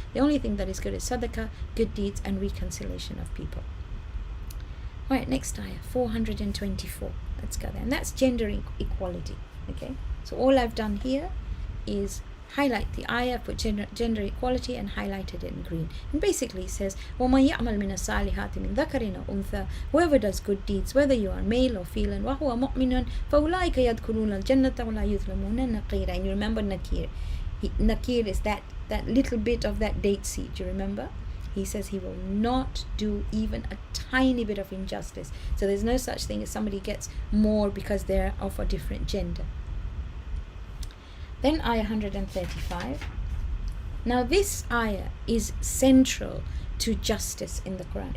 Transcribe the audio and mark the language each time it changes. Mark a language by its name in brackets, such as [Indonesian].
[English] The only thing that is good is sadaqah, good deeds, and reconciliation of people. Alright, next ayah, 424. Let's go there. And that's gender equality. Okay, so all I've done here is highlight the ayah, put gender equality, and highlighted it in green. And basically it says, [Arabic] وَمَنْ يَعْمَلْ مِنَ الصَّالِحَاتِ مِنْ ذَكَرٍ أَوْ أُنْثَى, [English] whoever does good deeds, whether you are male or female, [Arabic] وَهُوَ مُؤْمِنٌ فَأُولَٰئِكَ يَدْخُلُونَ الْجَنَّةَ وَلَا يُظْلَمُونَ نَقِيرًا. [English] And you remember nakir. Nakir is that little bit of that date seed. Do you remember? He says he will not do even a tiny bit of injustice. So there's no such thing as somebody gets more because they're of a different gender. Then ayah 135. Now this ayah is central to justice in the Qur'an.